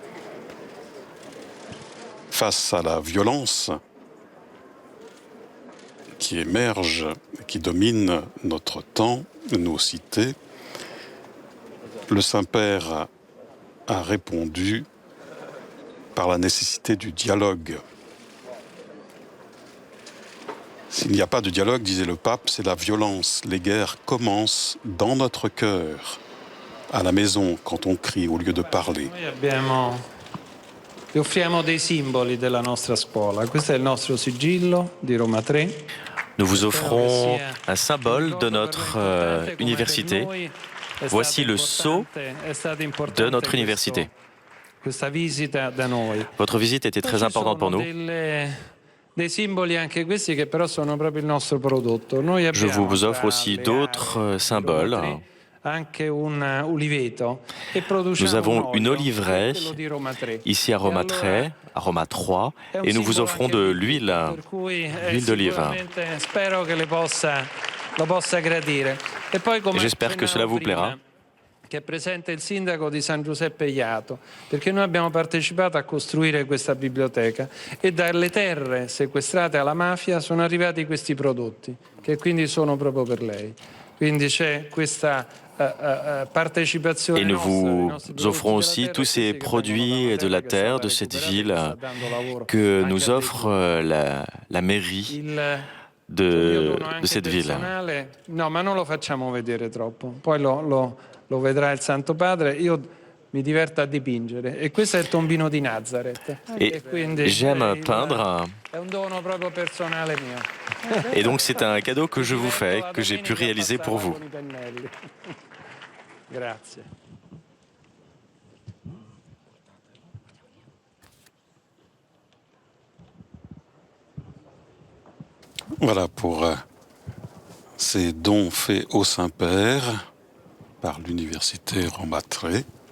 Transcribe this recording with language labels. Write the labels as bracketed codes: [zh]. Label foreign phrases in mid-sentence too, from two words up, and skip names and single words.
[fr] Face à la violence qui émerge, qui domine notre temps, nos cités, le Saint-Père a répondu par la nécessité du dialogue. S'il n'y a pas de dialogue, disait le pape, c'est la violence. Les guerres commencent dans notre cœur. À la maison, quand on crie au lieu de parler. [it] Vi offriamo dei simboli della nostra scuola. Questo è il nostro sigillo di Roma 3. [fr] Nous vous offrons un symbole de notre université. Voici le sceau de notre université. Votre visite était très importante pour nous. [it] Dei simboli anche questi che però sono proprio il nostro prodotto. Noi [fr] Je vous offre aussi d'autres symboles. [it] Anche un uliveto e [fr] Nous avons une [it] olio, [fr] oliveraie [it] quello di Roma 3. [fr] ici à Roma 3, à Roma 3, et nous vous offrons de l'huile d'olive. [it] Spero che lo possa gradire. E poi, come [fr] J'espère que cela vous plaira. [it] Che è presente il sindaco di San Giuseppe Iato, perché noi abbiamo partecipato a costruire questa biblioteca e dalle terre sequestrate alla mafia sono arrivati questi prodotti, che quindi sono proprio per lei. Quindi c'è questa partecipazione. [fr] Et nous vous offrons aussi tous ces produits de la terre de cette ville que nous offre la mairie de cette ville. [it] No, ma non lo facciamo vedere troppo. Poi lo vedrà il Santo Padre. Io mi diverto a dipingere e questo è il tombino di Nazareth. [fr] Et j'aime peindre. [it] È un dono proprio personale mio. [fr] Et donc c'est un cadeau que je vous fais, que j'ai pu réaliser pour vous. [it] Grazie. [fr] Voilà pour ces dons faits au Saint-Père par l'université Roma 3.